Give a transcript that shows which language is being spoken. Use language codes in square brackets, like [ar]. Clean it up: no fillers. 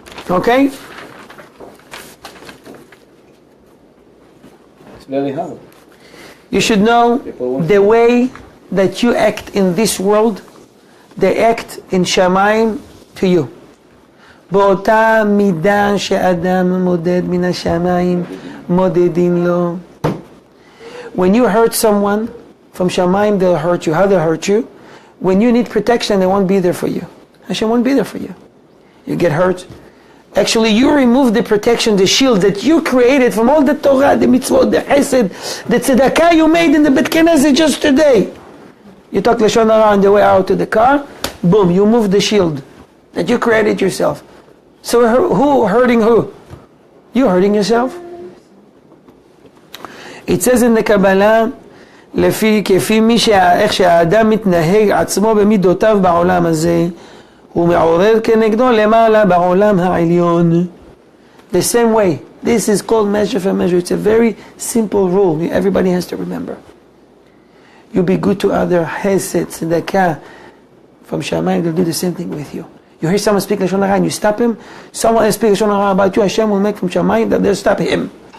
[en] Okay? It's very hard. You should know the way that you act in this world, they act in Shamayim to you. [he] באותה מידה שאדם מודד מן השמיים, מודדים לו. [en] When you hurt someone, from Shamayim they'll hurt you. How they'll hurt you? When you need protection, they won't be there for you. Hashem won't be there for you. You get hurt. Actually, you remove the protection, the shield that you created from all the Torah, the mitzvot, the chesed, the tzedakah you made in the Bet Knesset just today. You talk Lashon Hara on the way out to the car, boom, you move the shield that you created yourself. So who hurting who? You hurting yourself. It says in the Kabbalah, [he] כפי איך שהאדם מתנהג עצמו במידותיו בעולם הזה, הוא מעורר כנגדו למעלה בעולם העליון. [en] The same way. This is called measure for measure. It's a very simple rule. Everybody has to remember. You be good to other, hesed, tzedakah. From Shamayim, they'll do the same thing with you. You hear someone speak Lashon Hara and you stop him, someone else speak Lashon Hara about you, Hashem will make from Shamayim that they'll stop him.